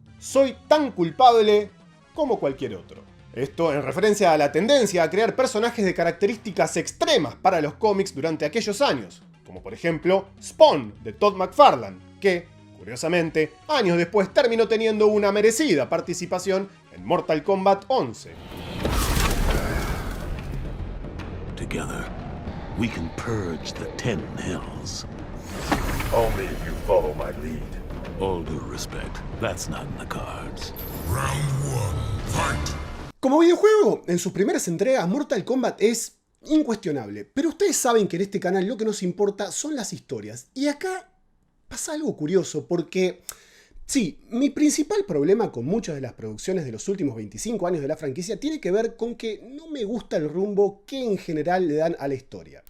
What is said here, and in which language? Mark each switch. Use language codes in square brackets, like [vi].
[es] Soy tan culpable como cualquier otro. Esto en referencia a la tendencia a crear personajes de características extremas para los cómics durante aquellos años, como por ejemplo Spawn de Todd McFarlane, que, curiosamente, años después terminó teniendo una merecida participación en Mortal Kombat 11. [en] Together, we can purge the 10 hells. Only if you follow my lead. All due respect, that's not in the cards. Round one, fight! [es] Como videojuego, en sus primeras entregas, Mortal Kombat es incuestionable. Pero ustedes saben que en este canal lo que nos importa son las historias. Y acá pasa algo curioso porque... sí, mi principal problema con muchas de las producciones de los últimos 25 años de la franquicia tiene que ver con que no me gusta el rumbo que en general le dan a la historia.